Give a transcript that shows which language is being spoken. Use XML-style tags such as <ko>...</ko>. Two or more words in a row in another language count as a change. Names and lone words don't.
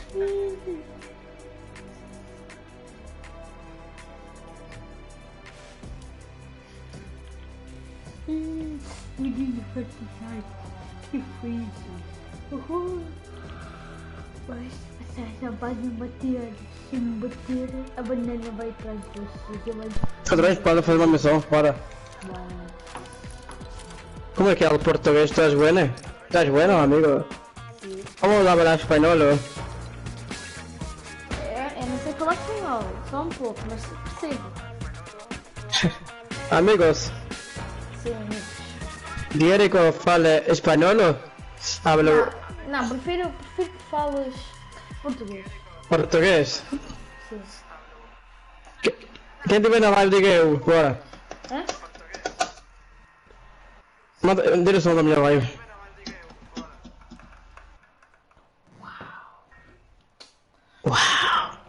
<pt>Menino, felicidade, que foi isso? Mas você não pode me bater, se me bater, a banana vai atrás de você. Cadê para fazer uma missão? Bora.</pt> <es>¿Cómo es que hablo portugués? ¿Estás bueno? ¿Estás bueno, amigo? Sí. ¿Cómo hablas español?</es> <pt>Eu não sei falar espanhol, só pouco, mas percebo. Amigos, Sim, amigos.</pt> <es>¿diere que fale español? Hablo</es> <pt>Não, prefiro que falas português.</pt> <es>portugués.</es> <pt>Sim. Quem tiver na live diga eu, bora. Hã? Manda direção da minha live. Uau!</pt>